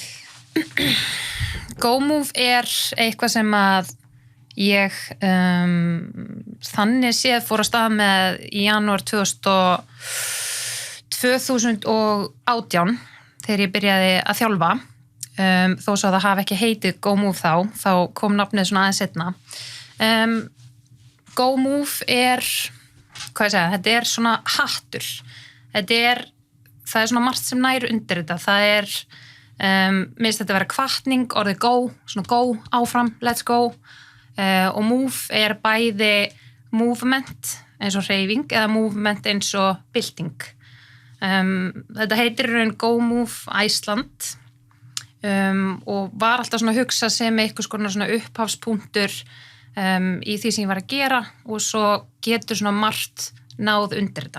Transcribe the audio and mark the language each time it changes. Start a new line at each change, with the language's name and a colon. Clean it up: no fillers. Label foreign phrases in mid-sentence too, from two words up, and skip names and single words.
Icelandic: Go Move er eitthvað sem að ég þannig séð fór að stað með í janúar 2018 þegar ég byrjaði að þjálfa þó svo að það hafi ekki heitið Go Move þá kom nafnið svona aðeins seinna. Go Move er, hvað ég segja, þetta er svona hattur. Það er svona margt sem nær undir þetta. Það er minnst þetta vera hvatning, orðið go, svona go, áfram,
English: let's go
Icelandic: og move er bæði movement eins og hreyfing eða movement eins og bylting. Þetta heitir í raun Go Move Iceland og var alltaf svona að hugsa sem eitthvað svona upphafspunktur í því sem ég var að gera og svo getur svona margt náð undir þetta.